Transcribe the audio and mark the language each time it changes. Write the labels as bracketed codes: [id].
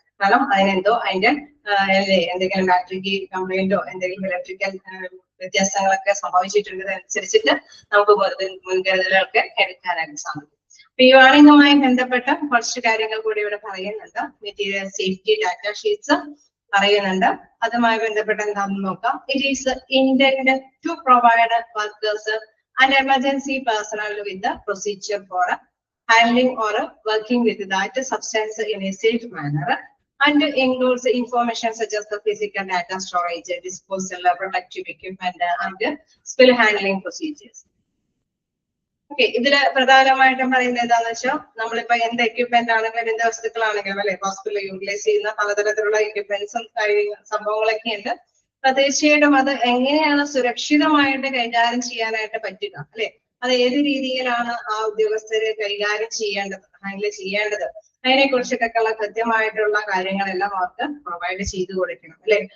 [ml] കാരണം അതിനെന്തോ അതിന്റെ എന്തെങ്കിലും ബാറ്ററിക്ക് കംപ്ലൈന്റോ എന്തെങ്കിലും ഇലക്ട്രിക്കൽ വ്യത്യാസങ്ങളൊക്കെ സംഭവിച്ചിട്ടുള്ളത് അനുസരിച്ചിട്ട് നമുക്ക് മുൻകരുതലുകളൊക്കെ എടുക്കാനായിട്ട് സാധിക്കും. ഈ വാണിംഗുമായി ബന്ധപ്പെട്ട കുറച്ച് കാര്യങ്ങൾ കൂടി ഇവിടെ പറയുന്നുണ്ട്. മെറ്റീരിയൽ സേഫ്റ്റി ഡാറ്റ ഷീറ്റ്സ് പറയുന്നുണ്ട്. അതുമായി ബന്ധപ്പെട്ട് എന്താണെന്ന് നോക്കാം. [en] It is intend to provide workers and emergency personnel with procedure for handling or working with that substance in a safe manner and includes information such as the physical data storage, disposal, protective equipment and spill handling procedures. [ml] Okay, ഇതില് പ്രധാനമായിട്ടും പറയുന്നത് എന്താണെന്ന് വെച്ചാൽ നമ്മളിപ്പോ എന്ത് equipment ആണെങ്കിലും എന്ത് വസ്തുക്കളാണെങ്കിലും അല്ലെ ഹോസ്പിറ്റലിൽ യൂട്ടിലൈസ് ചെയ്യുന്ന പലതരത്തിലുള്ള എക്യുപ്മെന്റ്സും സംഭവങ്ങളൊക്കെ ഉണ്ട്. അപ്പൊ തീർച്ചയായിട്ടും അത് എങ്ങനെയാണ് സുരക്ഷിതമായിട്ട് കൈകാര്യം ചെയ്യാനായിട്ട് പറ്റുക അല്ലെ, അത് ഏത് രീതിയിലാണ് ആ ഉദ്യോഗസ്ഥര് കൈകാര്യം ചെയ്യേണ്ടത്, ഹാൻഡിൽ ചെയ്യേണ്ടത്, അതിനെ കുറിച്ചിട്ടൊക്കെയുള്ള കൃത്യമായിട്ടുള്ള കാര്യങ്ങളെല്ലാം അവർക്ക് പ്രൊവൈഡ് ചെയ്തു കൊടുക്കണം അല്ലെ.